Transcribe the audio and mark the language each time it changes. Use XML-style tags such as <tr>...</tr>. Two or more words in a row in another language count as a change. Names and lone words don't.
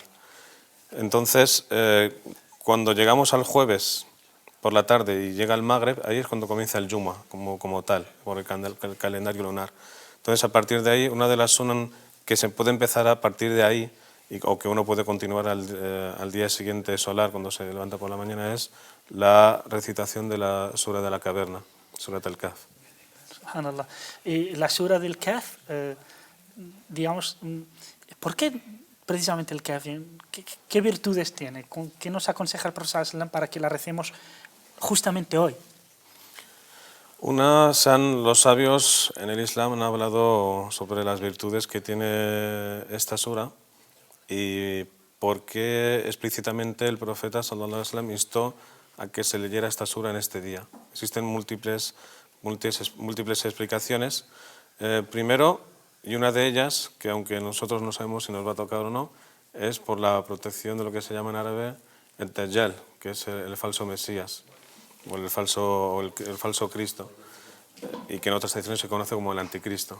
<es>Entonces, cuando llegamos al jueves por la tarde y llega el Magreb, ahí es cuando comienza el Jumu'ah como tal, por el calendario lunar. Entonces, a partir de ahí, una de las sunan que se puede empezar a partir de ahí, o que uno puede continuar al día siguiente solar, cuando se levanta por la mañana, es la recitación de la sura de la caverna,</es> <ar>سورة الكهف. Subhanallah.</ar> <es>Y la sura del Kahf, digamos, ¿por qué precisamente el Kahf? ¿Qué virtudes tiene? ¿Qué nos aconseja el profeta</es> <ar>صلى الله عليه وسلم</ar> <es>para que la recemos justamente hoy? Los sabios en el Islam han hablado sobre las virtudes que tiene esta sura y por qué explícitamente el profeta</es> <ar>صلى الله عليه وسلم</ar> <es>instó a que se leyera esta sura en este día. Existen múltiples explicaciones. Primero, y una de ellas, que aunque nosotros no sabemos si nos va a tocar o no, es por la protección de lo que se llama en árabe el Dajjal, que es el falso Mesías, o el falso Cristo, y que en otras tradiciones se conoce como el Anticristo.</es>